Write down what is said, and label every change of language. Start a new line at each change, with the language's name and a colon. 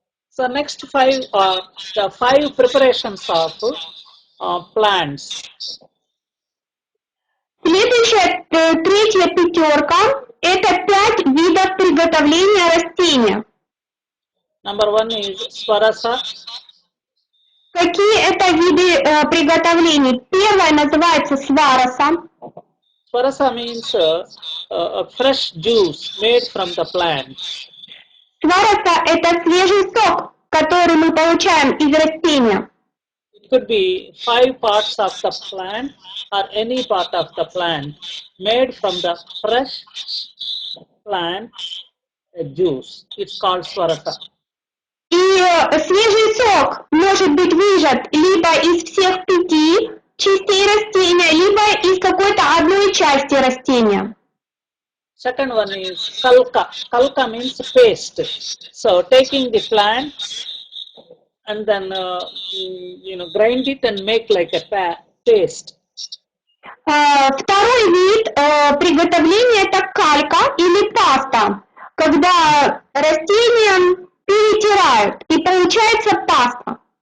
English: So next five are the five preparations of plants.
Russian: Следующая, третья пятерка, это 5 видов приготовления растения.
English: Number one is Swarasa.
Russian: Какие это виды приготовлений? Первое называется свараса.
English: Swarasa means a fresh juice made from the plant.
Russian: Свараса – это свежий сок, который мы получаем из растения.
English: It could be five parts of the plant or any part of the plant made from the fresh plant juice. It's called Swarasa.
Russian: И свежий сок может быть выжат либо из всех 5 частей растения, либо из какой-то одной части растения.
English: Second one is Kalka. Kalka means paste. So taking the plant and then grind it and make like a paste.
Russian: Второй вид приготовления – это калька или паста, когда растения перетирают и получается паста.